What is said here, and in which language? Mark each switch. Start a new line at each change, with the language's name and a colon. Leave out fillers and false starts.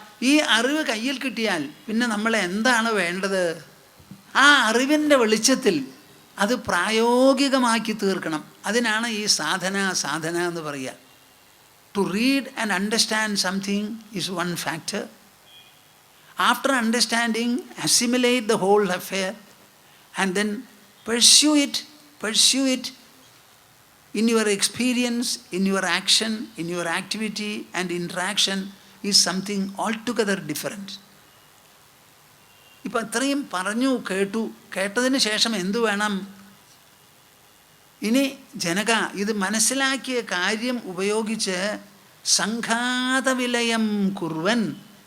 Malayalam: ഈ അറിവ് കയ്യിൽ കിട്ടിയാൽ പിന്നെ നമ്മൾ എന്താണ് വേണ്ടത്? ആ അറിവിൻ്റെ വെളിച്ചത്തിൽ അത് പ്രായോഗികമാക്കി തീർക്കണം. അതിനാണ് ഈ സാധന എന്ന് പറയുക.
English: To read and understand something is one factor. After understanding, assimilate the whole affair and then pursue it in your experience, in your action, in your activity and interaction is something altogether different.
Malayalam: ഇപ്പം ഇത്രയും പറഞ്ഞു കേട്ടതിന് ശേഷം എന്തു വേണം? ഇനി ജനക ഇത് മനസ്സിലാക്കിയ കാര്യം ഉപയോഗിച്ച് സംഘാതവിലയം കുർവൻ.